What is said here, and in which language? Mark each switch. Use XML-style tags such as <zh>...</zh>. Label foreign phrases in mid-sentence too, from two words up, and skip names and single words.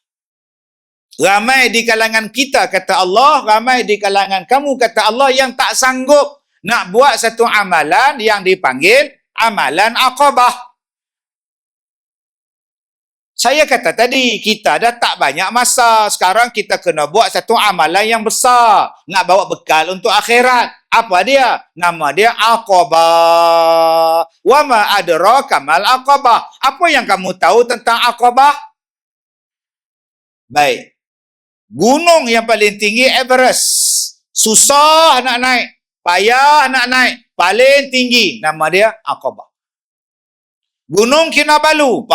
<ms>Ramai di kalangan kita, kata Allah, ramai di kalangan kamu, kata Allah, yang tak sanggup nak buat satu amalan yang dipanggil amalan aqabah. Saya kata tadi, kita dah tak banyak masa. Sekarang kita kena buat satu amalan yang besar. Nak bawa bekal untuk akhirat. Apa dia? Nama dia aqabah.</ms> <ar>Wa ma adraka mal aqabah.</ar> <ms>Apa yang kamu tahu tentang aqabah? Baik. Gunung yang paling tinggi Everest. Susah nak naik. Payah nak naik. Paling tinggi. Nama dia aqabah. Gunung Kinabalu.</ms>